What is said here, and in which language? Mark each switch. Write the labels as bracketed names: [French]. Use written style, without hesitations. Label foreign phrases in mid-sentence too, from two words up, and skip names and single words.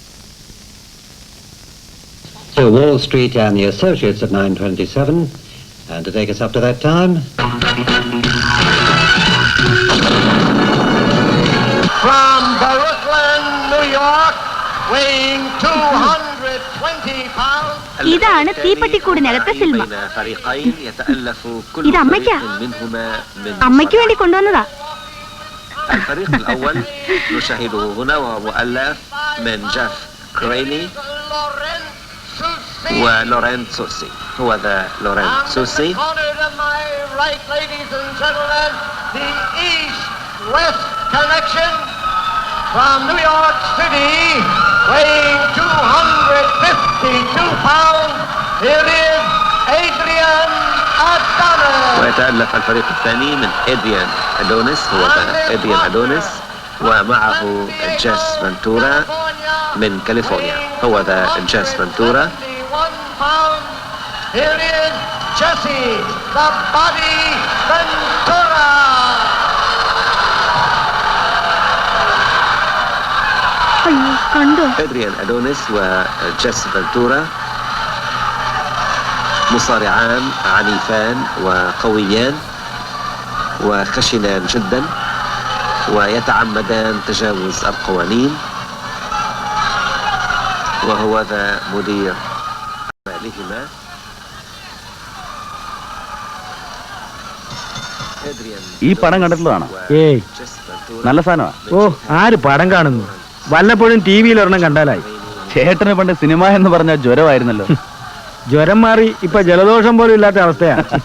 [English] So Wall Street and the Associates at 9:27, And to take us up to that time. From Brooklyn, New York, weighing 220 pounds. [Malayalam] ഇതാണ് തീപ്പെട്ടിക്കൂടിനകത്തെ സിൽമ. ഇത് അമ്മയ്ക്കാ. അമ്മയ്ക്ക് വേണ്ടി കൊണ്ടുവന്നതാ. [Arabic] الفريق الأول نشاهده هنا وهو مؤلف من جاف كريني ولورين سوسي. هو ذا لورين سوسي. [English] The East-West connection from New York City, weighing 252 pounds. Here is Adrian Adonis. [Arabic] ويتألف الفريق الثاني من إدريان أدونيس. هو ذا إدريان أدونيس ومعه جاس فانتورا من كاليفورنيا. هو ذا جاس فانتورا. [English] Here is Jesse, the Body Ventura. [Malayalam] അയ്യോ കണ്ടോ? [Arabic] إدريان أدونيس وجاس فانتورا مصارعان عنيفان وقويان وخشنان جدا ويتعمدان تجاوز القوانين. وهو ذا مدير أعمالهما. [Malayalam] ഈ പടം കണ്ടിട്ടുള്ളതാണ്. ഏയ് നല്ല സാധനമാണ്. ഓ ആര് പടം കാണുന്നു? വല്ലപ്പോഴും ടി വിയിൽ ഒരെണ്ണം കണ്ടാലായി. ചേട്ടന് പണ്ട് സിനിമ എന്ന് പറഞ്ഞ ജ്വരമായിരുന്നല്ലോ. ജ്വരം മാറി ഇപ്പൊ ജലദോഷം പോലും ഇല്ലാത്ത അവസ്ഥയാണ്.